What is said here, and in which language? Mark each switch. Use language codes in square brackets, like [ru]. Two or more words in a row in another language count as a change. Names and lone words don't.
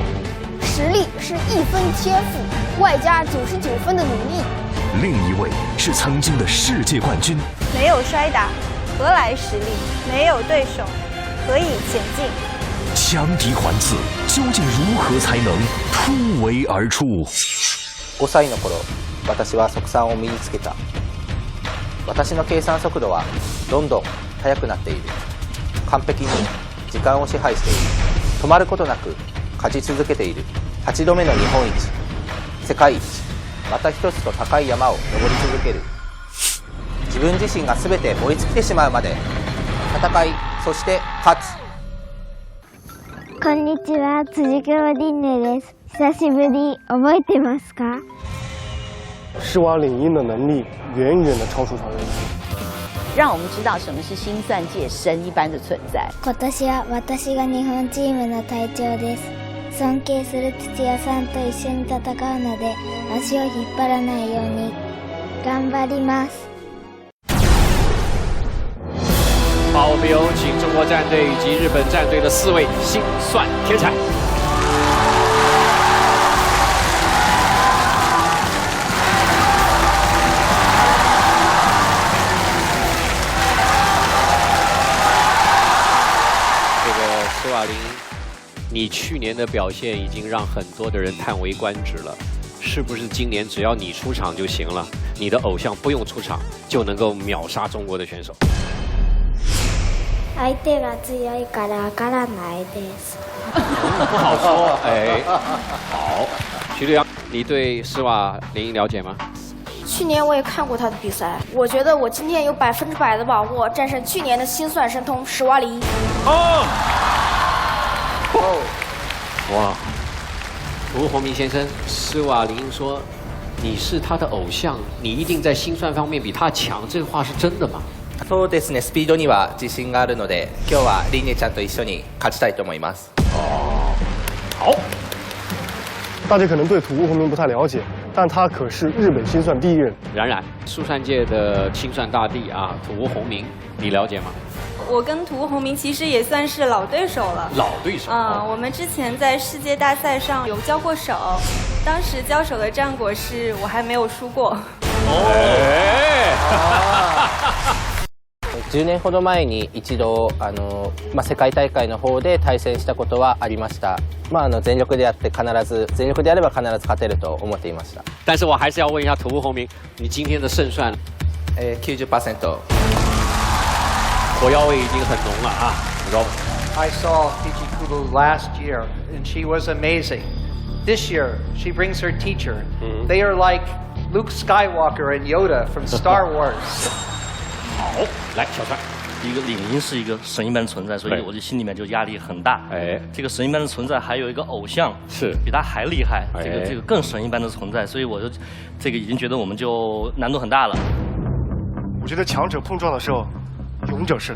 [zh] 实力是1分天赋外加99分的努力，另一位是曾经的世界冠军。没有摔打，何来实力？没有对手，何以前进？强敌环伺，究竟如何才能突围而出 [ja] ？5 歳の頃、私は速算を身につけた。私の計算速度はどんどん速くなっている。完璧に時間を支配している。止まることなく勝ち続けている。8度目の日本一、世界一、また一つと高い山を登り続ける。自分自身が全て追いつきてしまうまで戦い、そして勝つ。こんにちは、辻川凛音です。久しぶり、覚えてますか？ [zh] 石瓦绫音的能力远远的超出常人，让我们知道什么是心算界神一般的存在。 [ja] 今年は私が日本チームの隊長です。尊敬する土屋さんと一緒に戦うので、足を引っ張らないように頑張ります。 [zh] 好，我们有请中国战队以及日本战队的4位心算天才。石瓦绫，你去年的表现已经让很多的人叹为观止了，是不是今年只要你出场就行了？你的偶像不用出场就能够秒杀中国的选手？ [ja] 相手が強いからわからないです。 [zh] 不好说，哎，好，徐留洋，你对石瓦绫音了解吗？去年我也看过他的比赛，我觉得我今天有100%的把握战胜去年的心算神童石瓦绫音。哇，吴宏明先生，石瓦绫音说你是他的偶像，你一定在心算方面比他强，这话是真的吗？ [ja] そうですね、スピードには自信があるので、今日はリンネちゃんと一緒に勝ちたいと思います。 [zh] 好，大家可能对土屋宏明不太了解，但他可是日本心算第一人。冉冉，速算界的心算大帝啊，土屋宏明，你了解吗？我跟涂宏明其实也算是老对手了。老对手。我们之前在世界大赛上有交过手，当时交手的战果是我还没有输过。 [ja] 10年ほど前に一度世界大会の方で対戦したことはありました。全力でやって全力でやれば必ず勝てると思っていました。 [zh] 但是我还是要问一下土屋宏明，你今天的胜算？90%。火药味已经很浓了啊 [en] I saw Fujikubo last year, and she was amazing. This year, she brings her teacher. They are like Luke Skywalker and Yoda from Star Wars. [zh] 好，来，小川。一个绫音是一个神一般的存在，所以我就心里面就压力很大。哎，这个神一般的存在还有一个偶像是比他还厉害，这个更神一般的存在，所以我就这个已经觉得我们就难度很大了。我觉得强者碰撞的时候，勇者胜。